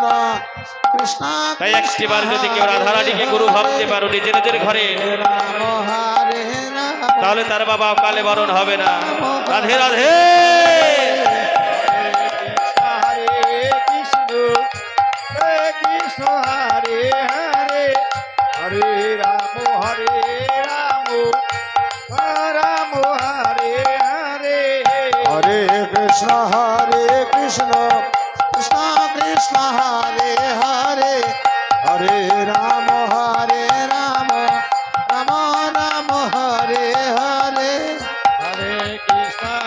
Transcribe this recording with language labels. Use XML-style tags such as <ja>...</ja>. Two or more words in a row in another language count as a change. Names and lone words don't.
<bn>তাই একটিবার যদি কেউ রাধারানীকে গুরু ভাবতে পারো নিজের নিজের ঘরে, তাহলে তার বাবা অকালে মরণ হবে না। রাধে রাধে।</bn> <sa>কৃষ্ণ হরে হরে হরে রাম রাম হরে হরে হরে কৃষ্ণ কৃষ্ণ কৃষ্ণ হরে হরে হরে রাম রাম রাম হরে হরে হরে কৃষ্ণ</sa>